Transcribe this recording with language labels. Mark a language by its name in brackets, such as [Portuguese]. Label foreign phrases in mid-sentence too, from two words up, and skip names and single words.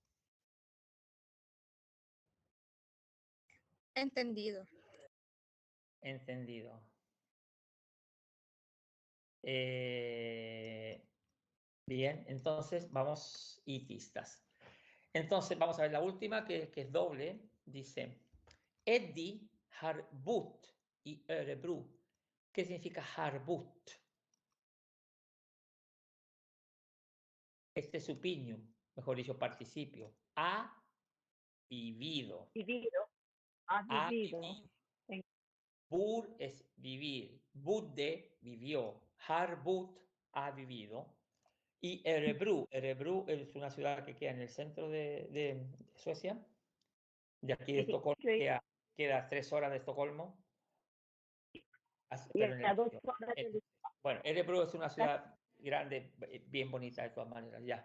[Spanish] Entendido. Entendido. Bien, entonces vamos itistas. Entonces vamos a ver la última que es doble. [Swedish] Dice, Eddie har bott i Örebro. [Spanish] ¿Qué significa [Swedish] har bott? [Spanish] Este es supinium, mejor dicho, participio. Ha vivido. Vivido. Ha Ha vivido. vivido. Bur es vivir. Budde vivió. [Swedish] Har bott [Spanish] ha vivido. Y Örebro es una ciudad que queda en el centro de Suecia. De aquí de Estocolmo queda 3 horas de Estocolmo. Y Pero en a el 2 medio. horas de Bueno, Örebro es una ciudad grande, bien bonita de todas maneras, ya.